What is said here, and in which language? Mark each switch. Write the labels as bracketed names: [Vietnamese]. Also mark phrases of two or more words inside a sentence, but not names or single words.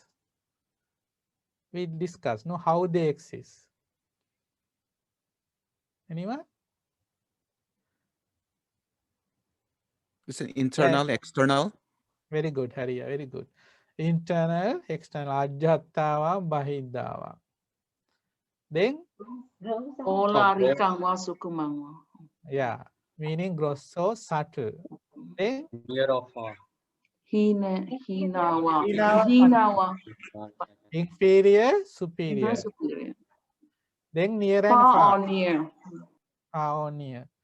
[English] We discuss, no, how they exist. Anyone? It's an internal, external. Very good, Hariya, very good. Internal, external, [Pali] ajjattava, bahiddava. [English] Then, [Pali] Olarikawa sukumawa. [English] yeah, meaning grosso, subtle. Then, Near or far. Hinawa. Hinawa. Hinawa. inferior, superior. Superior. Then near and Far far. or near. Far or near.